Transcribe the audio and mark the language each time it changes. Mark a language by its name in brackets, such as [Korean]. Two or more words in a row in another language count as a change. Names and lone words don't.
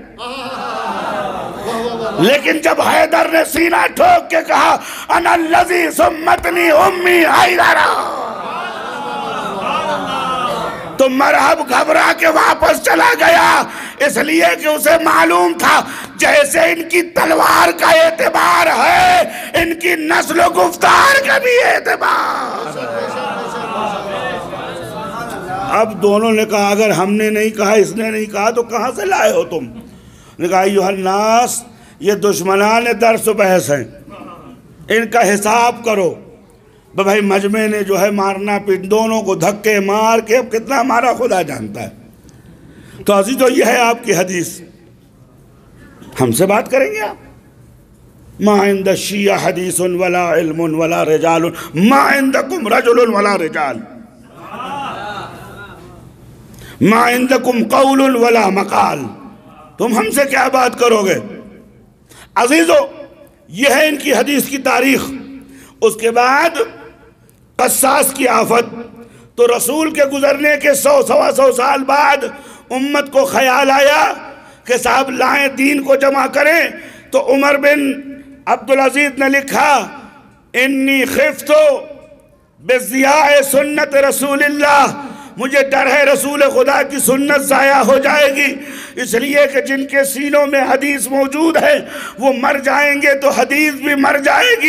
[Urdu] لیکن جب حیدر نے سینہ ٹھوک کے کہا [Arabic] انا الذی سمتنی امی حیدرہ، [Urdu] تو مرحب گھبرا کے واپس چلا گیا، اس لیے کہ اسے معلوم تھا جیسے ان کی تلوار کا اعتبار ہے ان کی نسل و گفتار کا بھی اعتبار۔ اب دونوں نے کہا اگر ہم نے نہیں کہا اس نے نہیں کہا تو کہاں سے لائے ہو تم؟ نے کہا [Arabic] ایھا الناس، [Urdu] یہ دشمنان درس و بحث ہیں، ان کا حساب کرو۔ بھائی مجمع نے جو ہے مارنا پیٹ دونوں کو دھکے مار کے اب کتنا مارا خدا جانتا ہے۔ تو عزیزو یہ ہے آپ کی حدیث، ہم سے بات کریں گے آپ؟ [Arabic] ما عند الشیعہ حدیث ولا علم ولا رجال ما عندکم رجل ولا رجال، ما عندکم قول ولا مقال، [Urdu] تم ہم سے کیا بات کرو گے؟ عزیزو یہ ہے ان کی حدیث کی تاریخ۔ اس کے بعد قصاص کی آفت، تو رسول کے گزرنے کے 100 سال بعد امت کو خیال آیا کہ صاحب لائیں دین کو جمع کریں، تو عمر بن عبدالعزیز نے لکھا [Arabic] انی خفتو بضیاء سنت رسول اللہ، [Urdu] مجھے ڈر ہے رسول خدا کی سنت ضائع ہو جائے گی، اس لیے کہ جن کے سینوں میں حدیث موجود ہے وہ مر جائیں گے تو حدیث بھی مر جائے گی۔